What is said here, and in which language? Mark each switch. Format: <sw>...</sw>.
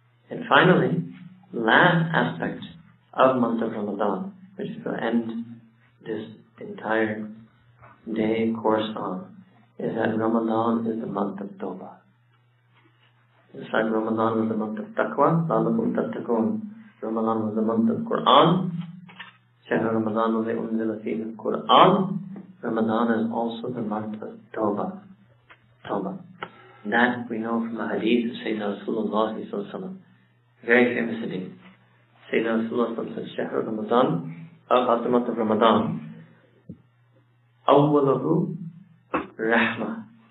<en>And finally, last aspect of month of Ramadan, which will end this entire day course on, is that Ramadan is the month of Tawbah. Just like Ramadan was the month of Taqwa,</en> <ar>لَعَلَّكُمْ تَتَّقُونَ.</ar> <en>Ramadan was the month of Quran.</en> <ar>شهر رمضان الذي أنزل فيه القرآن.</ar> <en>Ramadan is also the month of Tawbah. Tawbah. That we know from the hadith of Sayyidina Rasulullah sallallahu alaihi wasallam. Very famous hadith. Sayyidina Rasulullah says,</en> <ar>شهر رمضان,</ar> <en>about the month of Ramadan,</en> <ar>أوله رحمة.</ar>